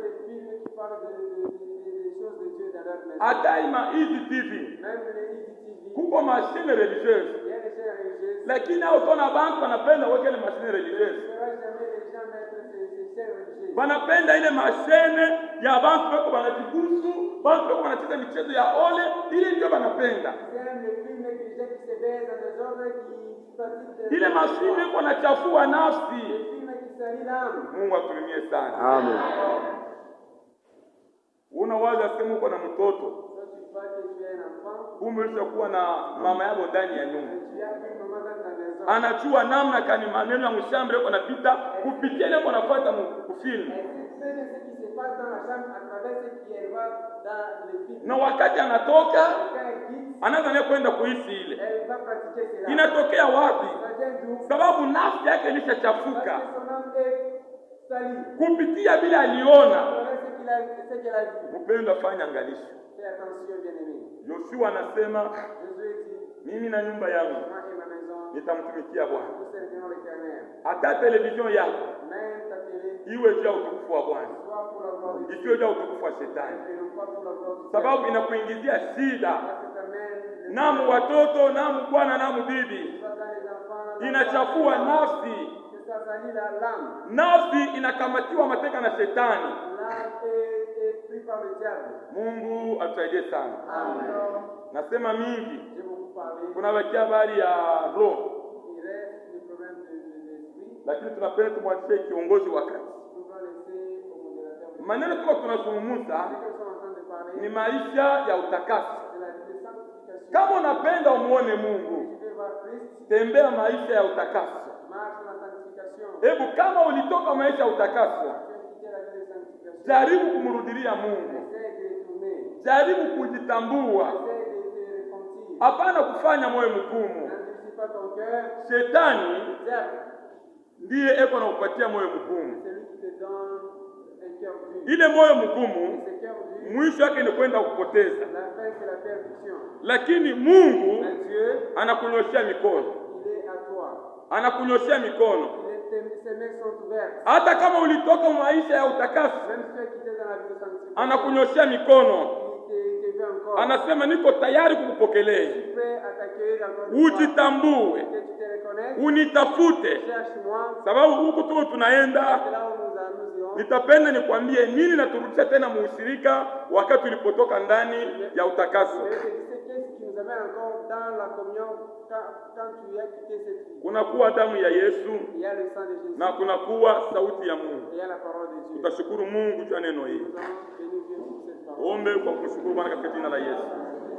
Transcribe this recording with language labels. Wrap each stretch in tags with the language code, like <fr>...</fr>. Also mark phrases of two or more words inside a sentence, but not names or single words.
<sw>Hata hizi TV kuko</sw> <fr>mashine religieuse,</fr> <sw>lakini hao tona bantu wanapenda weke ile</sw> <fr>mashine religieuse,</fr> <sw>wanapenda ile mashine ya bantu weko wanajigusu, bantu weko wanacheza michezo ya ole, ile ndio wanapenda. Ile mashine iko na chafua nafsi. Mungu atulimie sana. Amen. Unawaza sema uko na mtoto</sw> <fr>vois que tu es un enfant,</fr> <sw>kumbe ulishakuwa na mama yako ndani ya nyumba,</sw> <fr>tu as une maman dans ta maison.</fr> <sw>anajua namna gani maneno ya mshambre yako napita kupitia ile anafuata mfilm.</sw> <fr>Elle sait ce qui se passe dans la chambre à travers ce qui elle voit dans le film.</fr> <sw>Na wakati anatoka</sw> <fr>Quand elle quitte,</fr> <sw>anaanza kwenda kuhisi ile.</sw> <fr>elle va pratiquer cela.</fr> <sw>Inatokea wapi?</sw> <fr>Ça vient d'où?</fr> <sw>Sababu nafsi yake</sw> <fr>Parce</fr> <sw>ilishachafuka</sw> <fr>que son âme est salie.</fr> <sw>kupitia bila aliona.</sw> <fr>Ce qu'elle a vu.</fr> <sw>Mpendo, afanye angalisho.</sw> <fr>Fais attention, bien-aimé.</fr> <sw>Yoshua anasema</sw> <fr>Jésus dit,</fr> <sw>mimi na nyumba yangu</sw> <fr>moi et ma maison,</fr> <sw>nitamtumikia Bwana.</sw> <fr>nous servirons l'Éternel.</fr> <sw>Hata television yako</sw> <fr>Même ta télé,</fr> <sw>iwe juu ya utukufu wa Bwana,</sw> <fr>soit pour la gloire de Dieu,</fr> <sw>isiwe juu ya utukufu wa shetani,</sw> <fr>et non pas pour la gloire du</fr> <sw>sababu</sw> <fr>diable.</fr> <sw>inakuingizia shida.</sw> <fr>Parce que t'amènes</fr> <sw>Namu watoto, namu bwana, namu bibi,</sw> <fr>soit dans les enfants,</fr> <sw>inachafua nafsi.</sw> <fr>que ça salit l'âme.</fr> <sw>Nafsi inakamatiwa mateka na shetani.</sw> <fr>L'âme est prise par le diable.</fr> <sw>Mungu atusaidie sana.</sw> <fr>Alors,</fr> <sw>Nasema mingi,</sw> <fr>j'ai beaucoup parlé.</fr> <sw>kuna wakia habari ya roho,</sw> <fr>Il reste le problème de l'esprit.</fr> <sw>lakini tunapenda tumwachie kiongozi wa kazi.</sw> <fr>Nous devons laisser au modérateur.</fr> <sw>Maneno tuko tunazungumza</sw> <fr>Ce que nous sommes en train de parler,</fr> <sw>ni maisha ya utakaso.</sw> <fr>c'est la vie de sanctification.</fr> <sw>Kama unapenda umuone Mungu,</sw> <fr>Tu veux voir Christ,</fr> <sw>tembea maisha ya utakaso.</sw> <fr>marche dans la sanctification.</fr> <sw>Hebu kama ulitoka maisha ya utakaso,</sw> <fr>Tu as quitté la vie de sanctification.</fr> <sw>jaribu kumrudilia Mungu,</sw> <fr>Essaie de retourner.</fr> <sw>jaribu kujitambua,</sw> <fr>Essaie de te repentir.</fr> <sw>hapana kufanya moyo mgumu.</sw> <fr>N'endurcis pas ton cœur.</fr> <sw>Shetani</sw> <fr>Diable,</fr> <sw>ndiye eko na kupatia moyo mgumu.</sw> <fr>c'est lui qui te donne un cœur dur.</fr> <sw>Ile moyo</sw> <fr>Et</fr> <sw>mgumu</sw> <fr>ce cœur dur,</fr> <sw>mwisho wake ni kwenda kupoteza,</sw> <fr>la fin c'est la perdition.</fr> <sw>lakini Mungu</sw> <fr>Mais Dieu,</fr> <sw>anakunyoshea mikono,</sw> <fr>il est à toi.</fr> <sw>anakunyoshea mikono.</sw> <fr>Ses mains sont ouvertes.</fr> <sw>Hata kama ulitoka maisha ya utakaso,</sw> <fr>Même si tu as quitté dans la vie de sanctification,</fr> <sw>anakunyoshea mikono,</sw> <fr>il te veut encore.</fr> <sw>anasema niko tayari kukupokelea.</sw> <fr>Je suis prêt à t'accueillir encore une fois.</fr> <sw>Ujitambue,</sw> <fr>Que tu te reconnaisses.</fr> <sw>unitafute,</sw> <fr>Cherche-moi.</fr> <sw>sababu huku tuko tunaenda.</sw> <fr>C'est là où nous irons.</fr> <sw>Nitapenda nikwambie nini naturudisha tena muusirika wakati tulipotoka ndani ya utakaso.</sw> <fr>Je vais te dire qu'est-ce qui nous amène encore dans la communion quand tu as quitté cette vie.</fr> <sw>Kunakuwa damu ya Yesu</sw> <fr>Il y a le sang de Jésus.</fr> <sw>na kunakuwa sauti ya Mungu.</sw> <fr>Il y a la parole de Dieu.</fr> <sw>Utashukuru Mungu juu ya neno hili.</sw> <fr>Nous allons bénir Dieu pour cette parole.</fr> <sw>Ombe kwa kumshukuru Bwana katika jina la Yesu.</sw>